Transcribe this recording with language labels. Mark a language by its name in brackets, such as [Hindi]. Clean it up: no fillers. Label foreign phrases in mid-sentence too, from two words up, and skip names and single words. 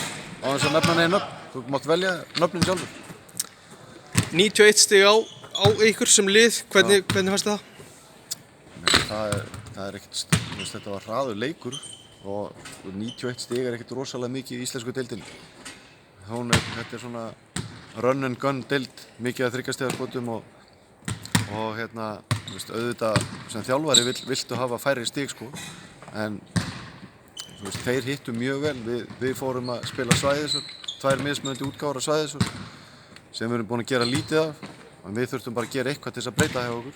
[Icelandic] Á þess að nefna neina nöfn. Þú mátt velja nöfnin sjálfur. 91 stig á ykkur sem lið, hvernig fannst það? Það er ekkert, þetta var hraður leikur og 91 stig er ekkert rosalega mikið í íslensku deildinni. Þetta er svona [English] run and gun [Icelandic] deild, mikið af 3 stiga skotum og auðvitað sem þjálfari viltu hafa færri stig sko, en þeir hittu mjög vel. Við fórum að spila svæðisvörn, 2 mismunandi útgáfur af svæðisvörn sem við erum búin að gera lítið af, en við þurftum bara að gera eitthvað til þess að breyta hjá okkur.